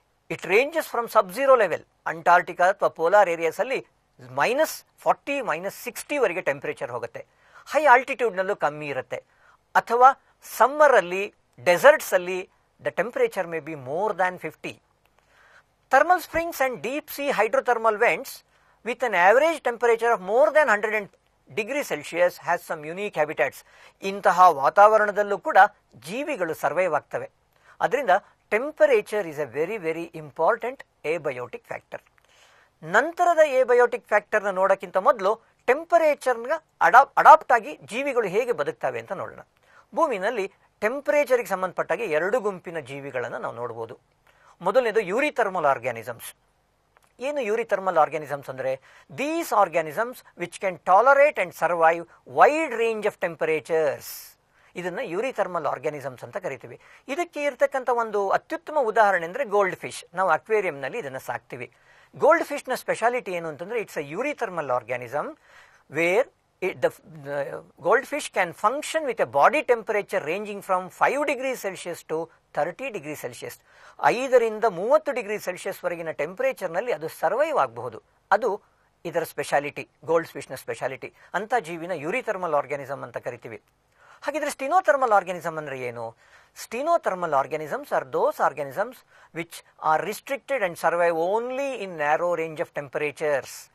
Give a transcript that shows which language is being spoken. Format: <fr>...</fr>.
<en>it ranges from sub zero level,</en> <kn>Antarctica ಅಥವಾ polar ಏರಿಯಾಸಲ್ಲಿ -40 -60ವರೆಗೆ temperature ಹೋಗುತ್ತೆ. High ಆಲ್ಟಿಟ್ಯೂಡ್ನಲ್ಲೂ ಕಮ್ಮಿ ಇರುತ್ತೆ. ಅಥವಾ ಸಮ್ಮರಲ್ಲಿ ಡೆಸರ್ಟ್ಸಲ್ಲಿ</kn> <en>The temperature may be more than 50. Thermal springs and deep sea hydrothermal vents with an average temperature of more than 100 degrees Celsius has some unique habitats.</en> <kn>ಇಂತಹ ವಾತಾವರಣದಲ್ಲೂ ಕೂಡ ಜೀವಿಗಳು survive ಆಗ್ತವೆ.</kn> <en>ಅದರಿಂದ temperature is a very very important abiotic factor.</en> <kn>ನಂತರದ abiotic ಫ್ಯಾಕ್ಟರ್ನ ನೋಡೋಕ್ಕಿಂತ ಮೊದಲು ಟೆಂಪರೇಚರ್ನ adapt ಆಗಿ ಜೀವಿಗಳು ಹೇಗೆ ಬದುಕ್ತವೆ ಅಂತ ನೋಡೋಣ. ಭೂಮಿನಲ್ಲಿ ಟೆಂಪರೇಚರ್ಗೆ ಸಂಬಂಧಪಟ್ಟಾಗೆ 2 ಗುಂಪಿನ ಜೀವಿಗಳನ್ನು ನಾವು ನೋಡ್ಬೋದು. ಮೊದಲನೇದು ಯೂರಿಥರ್ಮಲ್ ಆರ್ಗ್ಯಾನಿಸಮ್ಸ್. ಏನು ಯೂರಿಥರ್ಮಲ್ ಆರ್ಗ್ಯಾನಿಸಮ್ಸ್ ಅಂದರೆ,</kn> <en>These organisms which can tolerate and survive wide range of temperatures.</en> <kn>ಇದನ್ನು ಯೂರಿಥರ್ಮಲ್ ಆರ್ಗ್ಯಾನಿಸಮ್ಸ್ ಅಂತ ಕರಿತೀವಿ. ಇದಕ್ಕೆ ಇರತಕ್ಕಂಥ ಒಂದು ಅತ್ಯುತ್ತಮ ಉದಾಹರಣೆ ಅಂದರೆ ಗೋಲ್ಡ್ ಫಿಶ್. ನಾವು ಅಕ್ವೇರಿಯಂನಲ್ಲಿ ಇದನ್ನು ಸಾಕ್ತೀವಿ. ಗೋಲ್ಡ್ ಫಿಶ್ನ ಸ್ಪೆಷಾಲಿಟಿ ಏನು ಅಂತಂದರೆ,</kn> <en>It's a eurythermal organism where the goldfish can function with a body temperature ranging from 5 degrees Celsius to 30 degrees Celsius.</en> <kn>5 ರಿಂದ 30 ಡಿಗ್ರಿ ಸೆಲ್ಸಿಯಸ್ ವರೆಗಿನ ಟೆಂಪರೇಚರ್ನಲ್ಲಿ ಅದು ಸರ್ವೈವ್ ಆಗಬಹುದು. ಅದು ಇದರ ಸ್ಪೆಷಾಲಿಟಿ, ಗೋಲ್ಡ್ ಫಿಶ್ನ ಸ್ಪೆಷಾಲಿಟಿ. ಅಂಥ ಜೀವಿನ ಯೂರಿಥರ್ಮಲ್ ಆರ್ಗ್ಯಾನಿಸಮ್ ಅಂತ ಕರಿತೀವಿ. ಹಾಗಿದ್ರೆ ಸ್ಟಿನೋಥರ್ಮಲ್ ಆರ್ಗ್ಯಾನಿಸಮ್ ಅಂದರೆ ಏನು?</kn> <en>Stenothermal organisms are those organisms which are restricted and survive only in narrow range of temperatures.</en>